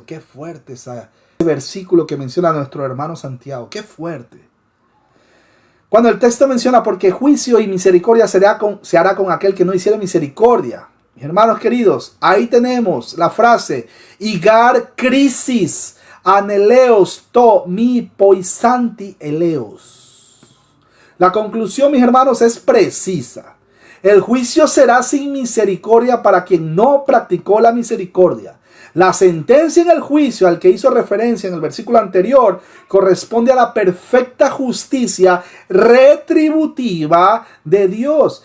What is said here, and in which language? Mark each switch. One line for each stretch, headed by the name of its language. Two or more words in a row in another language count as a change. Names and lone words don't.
Spanish: Qué fuerte ese versículo que menciona nuestro hermano Santiago, qué fuerte. Cuando el texto menciona porque juicio y misericordia se hará con aquel que no hiciere misericordia. Mis hermanos queridos, ahí tenemos la frase
Greek: ἡ γὰρ κρίσις ἀνέλεος τῷ μὴ ποιήσαντι ἔλεος.
Spanish: La conclusión, mis hermanos, es precisa. El juicio será sin misericordia para quien no practicó la misericordia. La sentencia en el juicio al que hizo referencia en el versículo anterior corresponde a la perfecta justicia retributiva de Dios.